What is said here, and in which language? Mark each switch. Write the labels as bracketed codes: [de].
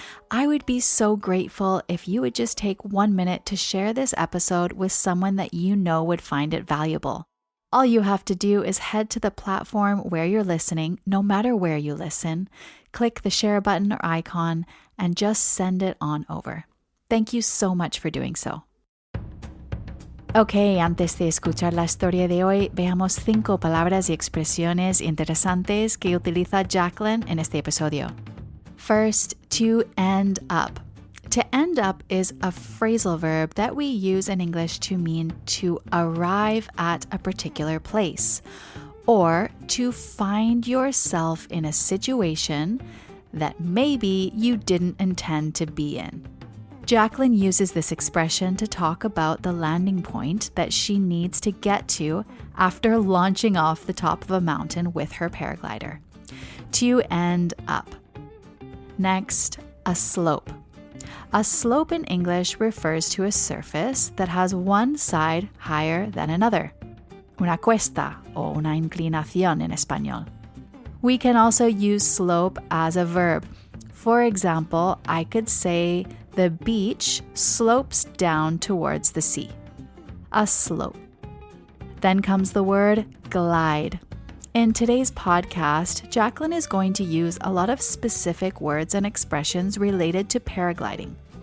[en] I would be so grateful if you would just take 1 minute to share this episode with someone that you know would find it valuable. All you have to do is head to the platform where you're listening, no matter where you listen, click the share button or icon, and just send it on over. Thank you so much for doing so. [es] Ok, antes de escuchar la historia de hoy, veamos 5 palabras y expresiones interesantes que utiliza Jaclyn en este episodio. [en] First, to end up. To end up is a phrasal verb that we use in English to mean to arrive at a particular place, or to find yourself in a situation that maybe you didn't intend to be in. Jaclyn uses this expression to talk about the landing point that she needs to get to after launching off the top of a mountain with her paraglider. To end up. Next, a slope. A slope in English refers to a surface that has one side higher than another. [es] Una cuesta o una inclinación en español. [en] We can also use slope as a verb. For example, I could say the beach slopes down towards the sea. A slope. Then comes the word glide. In today's podcast, Jaclyn is going to use a lot of specific words and expressions related to paragliding.